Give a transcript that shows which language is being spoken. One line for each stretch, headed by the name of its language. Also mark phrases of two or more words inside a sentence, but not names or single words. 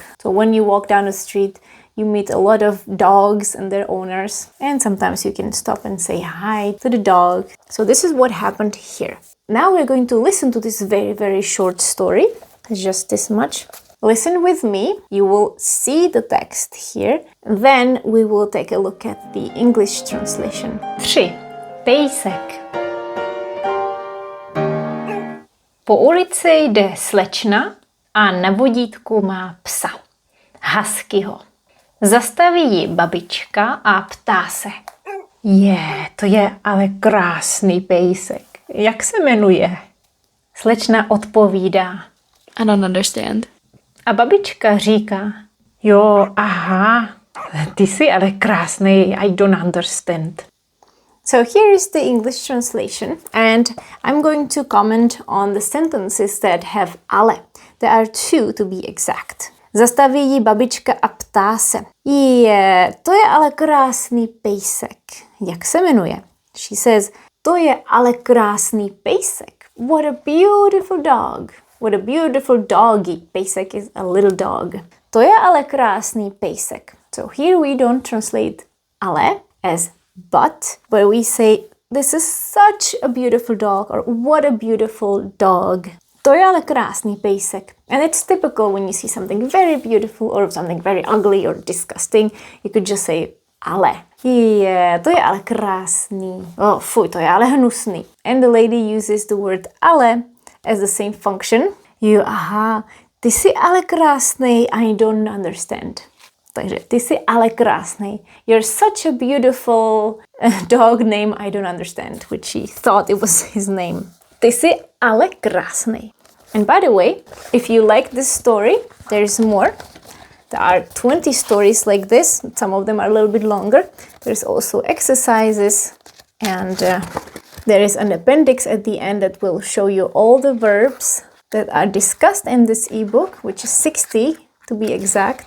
English: So when you walk down the street, you meet a lot of dogs and their owners, and sometimes you can stop and say hi to the dog. So this is what happened here. Now we're going to listen to this very, very short story. It's just this much. Listen with me. You will see the text here. Then we will take a look at the English translation. 3.
Czech: Pejsek. Po ulici jde slečna a na vodítku má psa. Huskyho. Zastaví ji babička a ptá se. To je ale krásný pejsek. Jak se jmenuje? Slečna odpovídá.
English: I don't understand.
Czech: A babička říká. Jo, aha, ty jsi ale krásný,
English: I don't understand. So here is the English translation, and I'm going to comment on the sentences that have ale. There are 2 to be exact.
Czech: Zastaví ji babička a ptá se. To je ale krásný pejsek. Jak se jmenuje?
English: She says,
Czech: to je ale krásný pejsek.
English: What a beautiful dog. What a beautiful doggy. Pejsek is a little dog.
Czech: To je ale krásný pejsek.
English: So here we don't translate ale as but we say this is such a beautiful dog or what a beautiful dog.
Czech: To je ale krásný pejsek.
English: And it's typical when you see something very beautiful or something very ugly or disgusting, you could just say ale.
Czech: To je ale krásný. Oh, fuj, to je ale hnusný.
English: And the lady uses the word ale as the same function.
Czech: Ty jsi ale krásný,
English: I don't understand.
Czech: Takže ty jsi ale krásný.
English: You're such a beautiful dog name, I don't understand, which he thought it was his name.
Czech: Ty jsi ale krásný.
English: And by the way, if you like this story, there's more. There are 20 stories like this. Some of them are a little bit longer. There's also exercises, and there is an appendix at the end that will show you all the verbs that are discussed in this ebook, which is 60 to be exact.